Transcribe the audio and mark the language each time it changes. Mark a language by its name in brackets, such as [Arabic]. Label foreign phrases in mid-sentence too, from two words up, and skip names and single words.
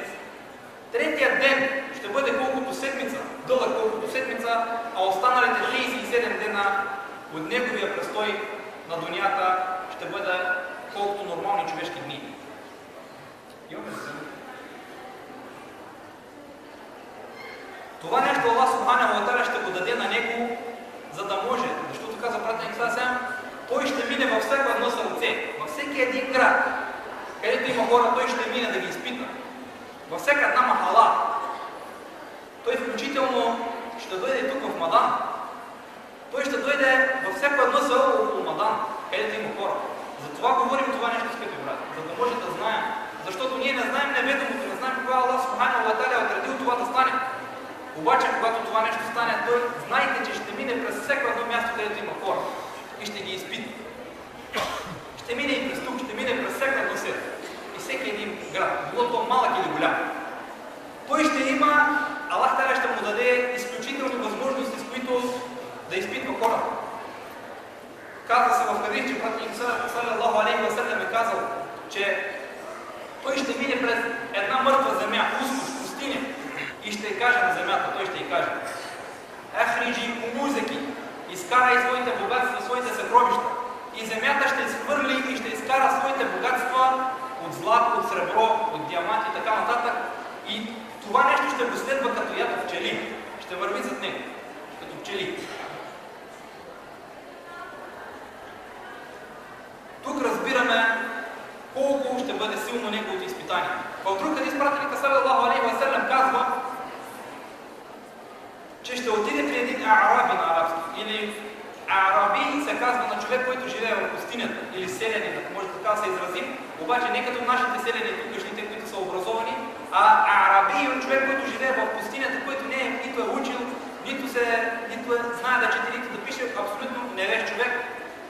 [Bulgarian] Третия ден ще бъде колкото седмица, дълъг колкото седмица, а останалите 37 дена от неговия престой на дунята ще бъде колкото нормални човешки дни. Имаме ли се? Това нещо [Arabic] الله سبحانه وتعالى [Bulgarian] ще го даде на него, за да може, защото каза пратеник Сасем, той ще мине във всяко едно сърце, във всеки един град, където има хора, той ще мине да ги изпита. Във всяка една махала. Той включително ще дойде тук в Мадан. Той ще дойде във всяко едно село около Мадан, където има хора. Затова говорим това нещо, скъпи брат, за да може да знаем. Защото ние не знаем неведомото, не знаем кога [Arabic] الله سبحانه وتعالى [Bulgarian] е отредил това да стане. Обаче, когато това нещо стане, той знайте, че ще мине през всяко едно място, където има хора и ще ги изпита. Ще мине и през тук, ще мине през всяко едно село и всеки един град, било то малък или голям. Той ще има, [Arabic] الله تعالى [Bulgarian] ще му даде изключителни възможности, с които да изпитва хората. Казва се в хадис, че пратеник [Arabic] صلى الله عليه وسلم [Bulgarian] е казал, че той ще мине през една мъртва земя, пустиня, и ще каже на земята, той ще й каже: [Arabic] أخرجي كنوزك, [Bulgarian] изкарай своите богатства, своите съкровища. И земята ще изхвърли и ще изкара своите богатства от злато, от сребро, от диаманти и така нататък. И това нещо ще го следва като ято пчели. Ще върви зад него, като пчели. Тук разбираме колко ще бъде силно неговото изпитание. В друг хадис пратеника [Arabic] صلى الله عليه وسلم [Bulgarian] казва, че ще отиде при един араби на арабски. Или араби се казва на човек, който живее в пустинята, или селянин, ако може така да се изразим, обаче не като нашите селяни, тукашните, които са образовани, а араби е човек, който живее в пустинята, който нито е учил, нито знае да чете, нито да пише, абсолютно невеж човек.